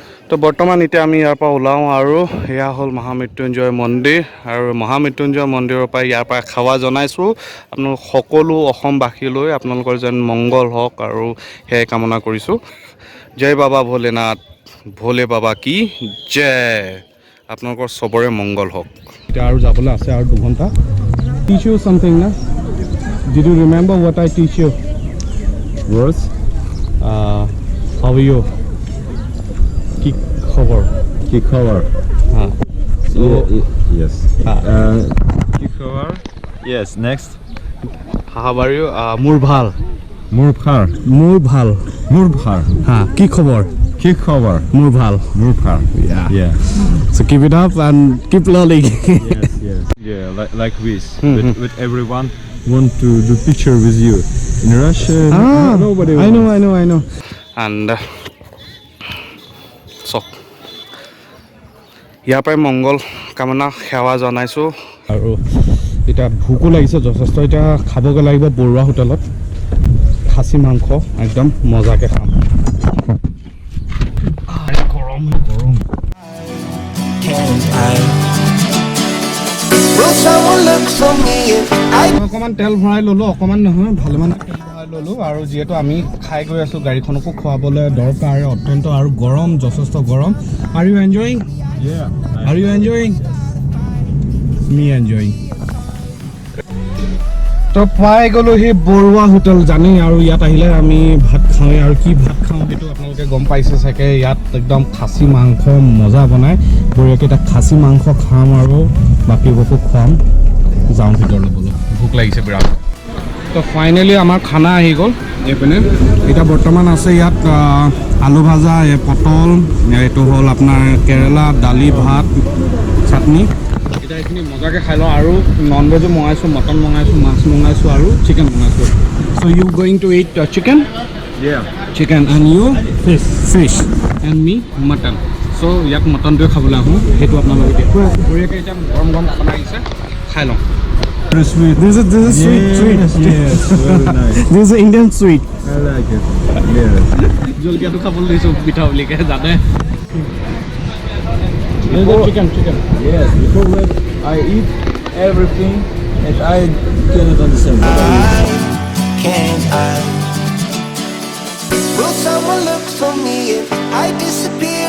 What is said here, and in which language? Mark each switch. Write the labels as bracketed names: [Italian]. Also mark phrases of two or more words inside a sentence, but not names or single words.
[Assamese] তো বৰ্তমান এতিয়া আমি ইয়াৰ পৰা ওলাওঁ আৰু এয়া হ'ল মহামৃত্যুঞ্জয় মন্দিৰ আৰু মহামৃত্যুঞ্জয় মন্দিৰৰ পৰা ইয়াৰ পৰা সেৱা জনাইছোঁ আপোনালোক সকলো অসমবাসীলৈ আপোনালোকৰ যেন মংগল হওক আৰু সেয়াই কামনা কৰিছোঁ জয় বাবা ভোলেনাথ [Hindi] भोले बाबा की जय [Assamese] আপোনালোকৰ চবৰে মংগল হওক এতিয়া আৰু যাবলৈ আছে আৰু 2 ঘণ্টা [English] teach you something na did you remember what I teach you Words? how are you [Assamese] কি খবৰ কি খবৰ? [English] so [Assamese] Yes. কি খবৰ? [English] Yes, next. how are you [Assamese] মোৰ ভাল মোৰ ভাল. মোৰ ভাল মোৰ ভাল. কি খবৰ কি খবৰ? মোৰ ভাল মোৰ ভাল. [English] Yeah. so keep it up and keep learning Yes. Yeah, like this. With everyone want to do picture with you. In Russia, nobody I know and so [Assamese] ইয়াৰ পৰাই মংগল কামনা সেৱা জনাইছোঁ আৰু এতিয়া ভোকো লাগিছে যথেষ্ট এতিয়া খাবগৈ লাগিব বৰুৱা হোটেলত খাচী মাংস একদম মজাকৈ খাম গৰম অকণমান তেল ভৰাই ল'লোঁ অকণমান নহয় ভালেমান তেল ভৰাই ল'লোঁ আৰু যিহেতু আমি খাই গৈ আছোঁ গাড়ীখনকো খোৱাবলৈ দৰকাৰ অত্যন্ত আৰু গৰম যথেষ্ট গৰম [English] Are you enjoying? Yeah. Are you enjoying? Me enjoying. [Assamese] তো পাই গ'লোঁ সেই বৰুৱা হোটেল জানেই আৰু ইয়াত আহিলে আমি ভাত খাওঁ আৰু কি ভাত খাওঁ সেইটো আপোনালোকে গম পাইছে চাগে ইয়াত একদম খাচী মাংস মজা বনায় বঢ়িয়াকৈ এটা খাচী মাংস খাম আৰু বাকীবোৰকো খুৱাম যাওঁ ভিতৰলৈ বোলো ভোক লাগিছে বিৰাট তো ফাইনেলি আমাৰ খানা আহি গ'ল এইপিনে এতিয়া বৰ্তমান আছে ইয়াত আলু ভাজা পটল এইটো হ'ল আপোনাৰ কেৰেলা দালি ভাত চাটনি এতিয়া এইখিনি মজাকৈ খাই লওঁ আৰু নন ভেজো মঙাইছোঁ মটন মঙাইছোঁ মাছ মঙাইছোঁ আৰু চিকেন মঙাইছোঁ [English] so you going to eat chicken Yeah. chicken and you fish and me mutton [Assamese] চ' ইয়াত মটনটোৱে খাবলৈ আহোঁ সেইটো আপোনালোকে দেখুৱাই আছোঁ বঢ়িয়াকৈ এতিয়া গৰম গৰম খানা আহিছে খাই লওঁ [English] Very sweet. This is sweet. Yes, very nice. This is Indian sweet. I like it. Yes. [Assamese] জলকীয়াটো খাবলৈ দিছোঁ পিঠা বুলিকে জানে chicken. [English] Yes. Before that, I eat everything, and I cannot understand. Will someone look for me if I disappear?